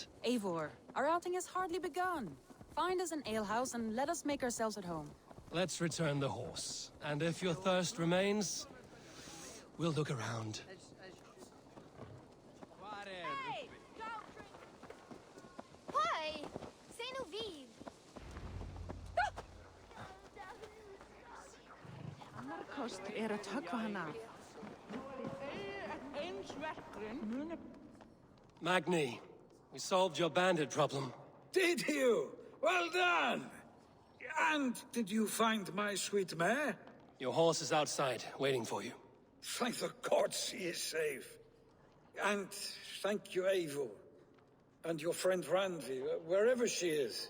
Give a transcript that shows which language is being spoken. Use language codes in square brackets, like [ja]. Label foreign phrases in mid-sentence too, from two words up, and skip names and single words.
[en] Eivor, our outing has hardly begun. Find us an alehouse and let us make ourselves at home. Let's return the horse. And if your thirst remains, we'll look around. Why? Say no vive. [is] Annar kostur að höggva hann af. [en] Magni, we solved your bandit problem. Did you? Well done! And did you find my sweet mare? Your horse is outside, waiting for you. Thank the gods he is safe. And thank you, Eivor. And your friend Randvi, wherever she is.